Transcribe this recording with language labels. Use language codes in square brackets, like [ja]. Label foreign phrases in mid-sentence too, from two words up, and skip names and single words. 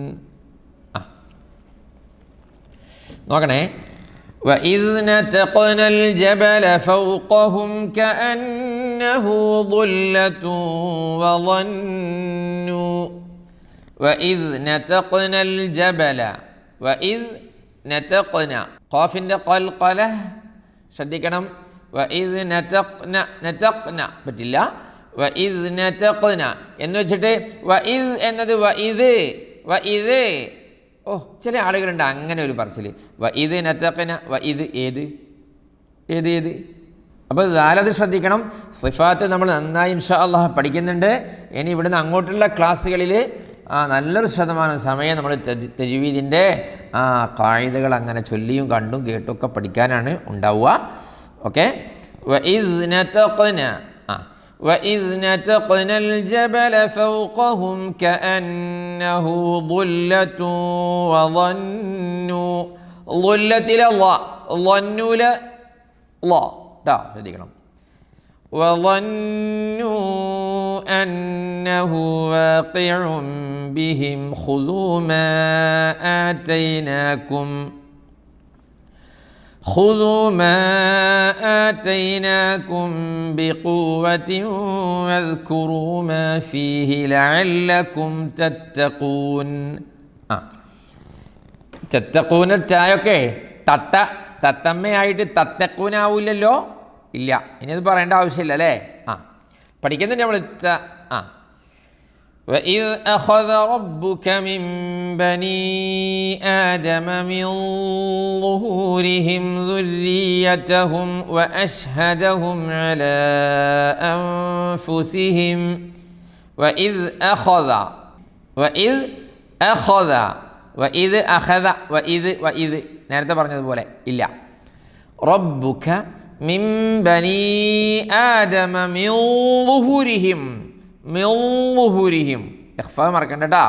[ml] നോക്കണേ. [ar] وإذ نتقنا الجبل فوقهم كأنه ظلة وظنوا وإذ نتقنا الجبل وإذ نتقنا [ml] ഖാഫിൻ്റെ ഖൽഖല ശ്രദ്ധിക്കണം. [ar] وإذ نتقنا പറ്റില്ല. وإذ نتقنا [ml] എന്ന് വെച്ചിട്ട് وإذ എന്നത് وإذ ചില ആളുകളുണ്ട് അങ്ങനെ ഒരു പറച്ചിൽ. [ar] وإذ نتقنا وإذ [ml] ഏത് അപ്പോൾ അത് ശ്രദ്ധിക്കണം. സിഫാത്ത് നമ്മൾ നന്നായി [ar] إن شاء الله [ml] പഠിക്കുന്നുണ്ട്. ഇനി ഇവിടുന്ന് അങ്ങോട്ടുള്ള ക്ലാസ്സുകളിൽ നല്ലൊരു ശതമാനം സമയം നമ്മൾ തജ്വീദിൻ്റെ ഖായിദകൾ അങ്ങനെ ചൊല്ലിയും കണ്ടും കേട്ടൊക്കെ പഠിക്കാനാണ് ഉണ്ടാവുക. ഓക്കെ. [ar] وإذ نتقنا الجبل فوقهم كأنه ظلة وظنوا ظلة ظنوا ശ്രദ്ധിക്കണം. وظنوا أنه واقع بهم خذوا ما آتيناكم بقوة واذكروا ما فيه لعلكم تتقون. [ml] തത്തക്കൂന ചായൊക്കെ തത്തമ്മയായിട്ട് തത്തക്കൂനാവൂല്ലല്ലോ. ഇല്ല, ഇനി അത് പറയേണ്ട ആവശ്യമില്ല അല്ലേ. പഠിക്കുന്നുണ്ട് നമ്മൾ. [ar] وإذ أخذ ربك من بني آدم من ظهورهم ذريتهم وأشهدهم على أنفسهم وإذ أخذ [ml] നേരത്തെ പറഞ്ഞതുപോലെ ഇല്ല. [ar] ربك من بني آدم من ظهورهم ഇഖ്ഫ [ml] മറക്കണ്ട ട്ടാ.